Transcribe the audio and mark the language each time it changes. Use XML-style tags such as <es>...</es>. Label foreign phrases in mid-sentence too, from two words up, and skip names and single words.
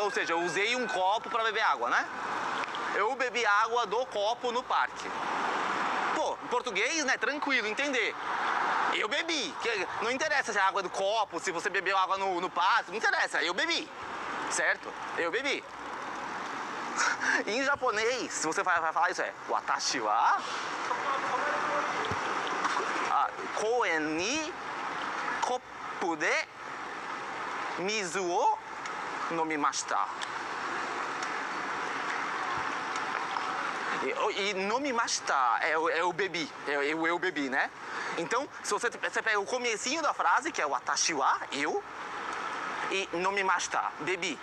<pt>Ou seja, eu usei um copo para beber água, né? Eu bebi água do copo no parque. Pô, em português, né? Tranquilo, entender. Eu bebi. Não interessa se é água do copo, se você bebeu água no parque, não interessa. Eu bebi, certo? Eu bebi. Em japonês, se você vai falar isso, é</pt> <ja>私は公園にコップで水を飲みました.</ja> <pt>E nomimashita eu bebi, eu bebi, né? Então, se você pega o comecinho da frase, que é o</pt> <ja>私は,</ja> <pt>eu, e nomimashita, bebi.</pt>